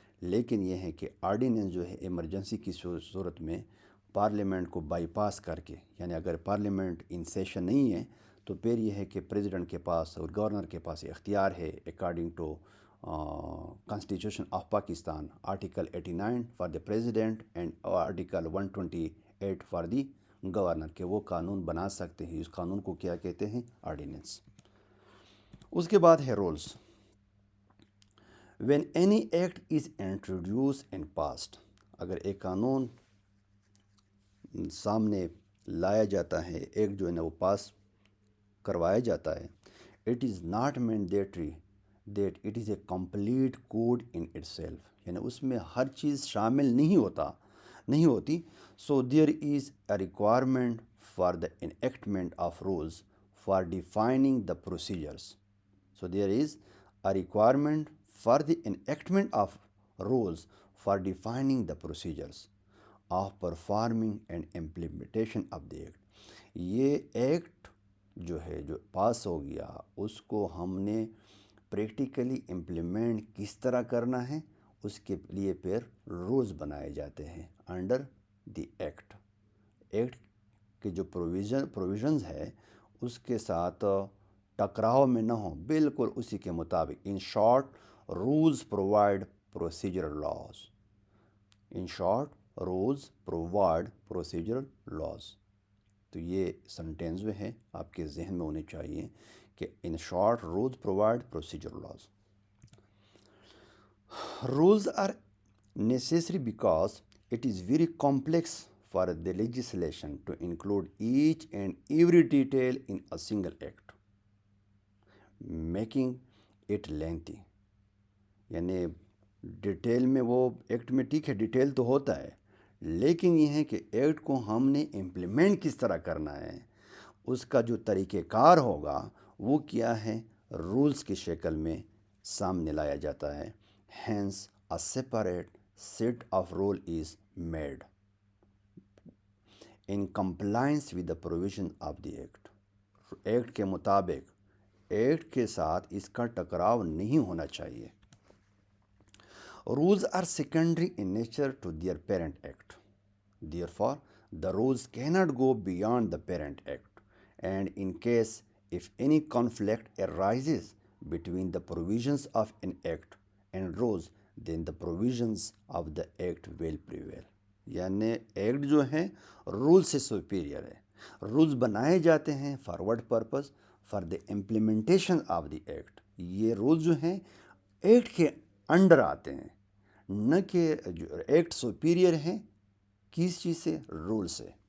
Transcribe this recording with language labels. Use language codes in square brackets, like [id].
[ur] لیکن یہ ہے کہ آرڈیننس جو ہے ایمرجنسی کی صورت میں پارلیمنٹ کو بائی پاس کر کے، یعنی اگر پارلیمنٹ ان سیشن نہیں ہے تو پھر یہ ہے کہ پریزیڈنٹ کے پاس اور گورنر کے پاس اختیار ہے [en] according to constitution of Pakistan article 89 for the president and article 128 for the governor [ur] کہ وہ قانون بنا سکتے ہیں. اس قانون کو کیا کہتے ہیں؟ آرڈیننس. اس کے بعد ہے rules. [en] When any act is introduced and passed, [ur] اگر ایک قانون سامنے لایا جاتا ہے، ایک جو ہے نا وہ پاس کروایا جاتا ہے، [en] it is not mandatory that it is a complete code in itself, [ur] یعنی اس میں ہر چیز شامل نہیں ہوتی. [en] So there is a requirement for the enactment of rules for defining the procedures. So there is a requirement for the enactment of rules for defining the procedures of performing and implementation of the act. [ur] یہ act جو ہے جو پاس ہو گیا اس کو ہم نے practically implement کس طرح کرنا ہے، اس کے لیے پھر رولز بنائے جاتے ہیں [en] Under the act. [ur] ایکٹ کے جو پروویژنز ہے اس کے ساتھ ٹکراؤ میں نہ ہوں، بالکل اسی کے مطابق. [en] In short rules provide procedural laws. In short rules provide procedural laws. [ur] تو یہ سنٹینس جو ہے آپ کے ذہن میں ہونے چاہیے کہ [en] In short rules provide procedural laws. Rules are necessary because it is very complex for the legislation to include each and every detail in a single act, making it lengthy. [ur] یعنی ڈیٹیل میں وہ act میں ٹھیک ہے detail تو ہوتا ہے، لیکن یہ ہے کہ ایکٹ کو ہم نے امپلیمنٹ کس طرح کرنا ہے، اس کا جو طریقہ کار ہوگا وہ کیا ہے، رولز کی شکل میں سامنے لایا جاتا ہے. [en] Hence a separate set of rule is made in compliance with the provision of the act. [ur] Act کے مطابق ایکٹ کے ساتھ اس کا ٹکراؤ نہیں ہونا چاہیے. [en] Rules are secondary in nature to their parent act. Therefore, the rules cannot go beyond the parent act, and in case if any conflict arises between the provisions of an act and rules, then the provisions of the act will prevail. [ur] یعنی act جو ہیں role سے superior ہے. Rules بنائے جاتے ہیں [en] For what purpose, for the implementation of the act. [ur] یہ rules جو ہیں ایکٹ کے انڈر آتے ہیں، نہ کہ جو ایکٹ سپیریئر ہیں کس چیز سے، رول سے.